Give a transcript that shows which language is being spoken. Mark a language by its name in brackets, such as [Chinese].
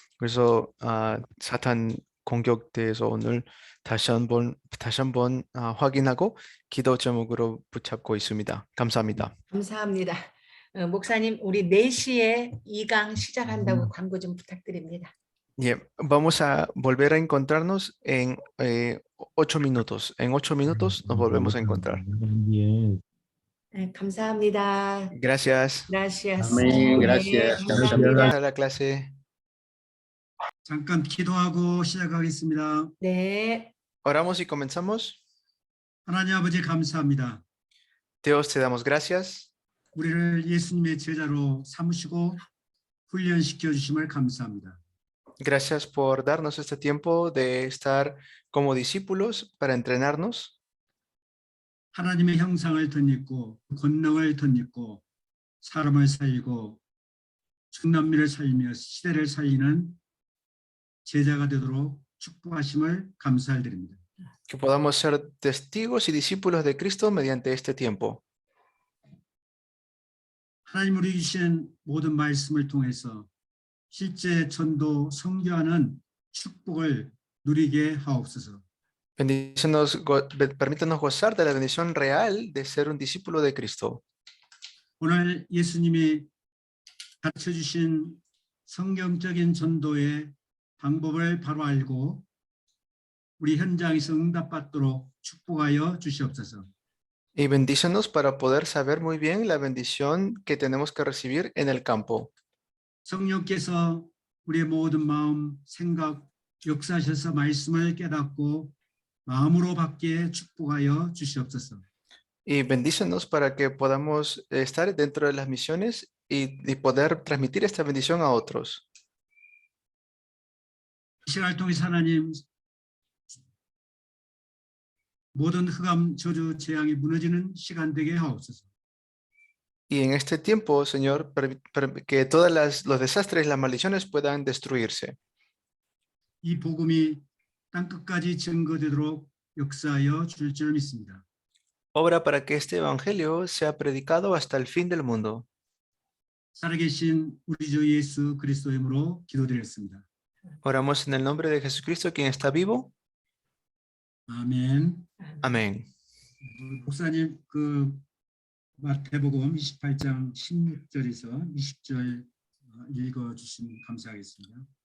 [Korean] 그래서 사탄 공격 대해서 오늘 다시 한번 확인하고 기도 제목으로 붙잡고 있습니다. 감사합니다. 감사합니다. 목사님, 우리 4시에 2강 시작한다고 광고 좀 부탁드립니다. [Spanish] Vamos a volver a encontrarnos en 8 minutos. En 8 minutos nos volvemos a encontrar. [Korean] 네, 감사합니다. [Spanish] Gracias. Gracias. Amén, gracias. [Korean] 감사합니다. [Spanish] A la clase. [Korean] 잠깐 기도하고 시작하겠습니다. 네. [Spanish] Oramos y comenzamos. [Korean] 하나님 아버지 감사합니다. [Spanish] Dios, te damos gracias. [Korean] 우리를 예수님의 제자로 삼으시고 훈련시켜 주심을 감사합니다. [Spanish] Gracias por darnos este tiempo de estar como discípulos para entrenarnos. [Korean] 하나님의 형상을 덧입고 권능을 덧입고 사람을 살리고 중남미를 살리며 시대를 살리는 제자가 되도록 축복하심을 감사드립니다. [Spanish] Que podamos ser testigos y discípulos de Cristo mediante este tiempo. [Korean] 하나님 우리 주신 모든 말씀을 통해서 실제 전도 선교하는 축복을 누리게 하옵소서. [Spanish] Permítanos gozar de la bendición real de ser un discípulo de Cristo. [Korean] 오늘 예수님이 가르쳐 주신 성경적인 전도의 방법을 바로 알고 우리 현장에서 응답받도록 축복하여 주시옵소서. [Spanish] Y bendícenos para poder saber muy bien la bendición que tenemos que recibir en el campo. [Korean] 성령께서 우리의 모든 마음, 생각, 역사하셔서 말씀을 깨닫고 마음으로 받게 축복하여 주시옵소서. [Spanish] Y bendícenos para que podamos estar dentro de las misiones y poder transmitir esta bendición a otros. [Korean] 이 시간을 통해서 하나님 모든 흑암, 저주, 재앙이 무너지는 시간 되게 하옵소서. [Spanish] Y en este tiempo, Señor, que todos los desastres, las maldiciones puedan destruirse. [Korean] 이 복음이 땅끝까지 증거되도록 역사하여 줄 줄 믿습니다. [Spanish] Obra para que este evangelio sea predicado hasta el fin del mundo. [Korean] 살아계신 우리 주 예수 그리스도의 이름으로 기도드렸습니다. [Spanish] Oramos en el nombre de Jesucristo, quien está vivo. [Korean] 아멘. [Spanish] Amén. [Korean] 목사님 그 마태복음 28장 16절에서 20절 읽어 주시면 감사하겠습니다.